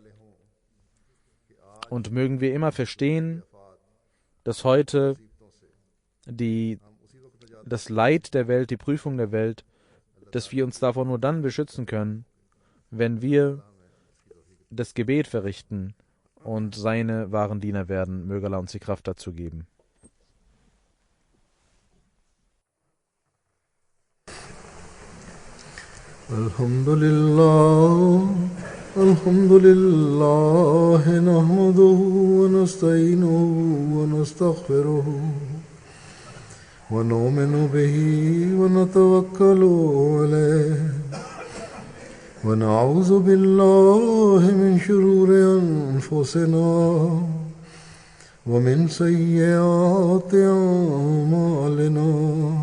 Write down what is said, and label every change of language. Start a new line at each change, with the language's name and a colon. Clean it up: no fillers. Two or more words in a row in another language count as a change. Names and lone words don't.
German: Und mögen wir immer verstehen, dass heute das Leid der Welt, die Prüfung der Welt, dass wir uns davon nur dann beschützen können, wenn wir das Gebet verrichten und seine wahren Diener werden. Möge Allah uns die Kraft dazu geben.
Arabic: الحمد لله، نحمده ونستعينه و نستغفره ونؤمن به ونتوكل عليه ونعوذ بالله من شرور أنفسنا ومن سيئات أعمالنا.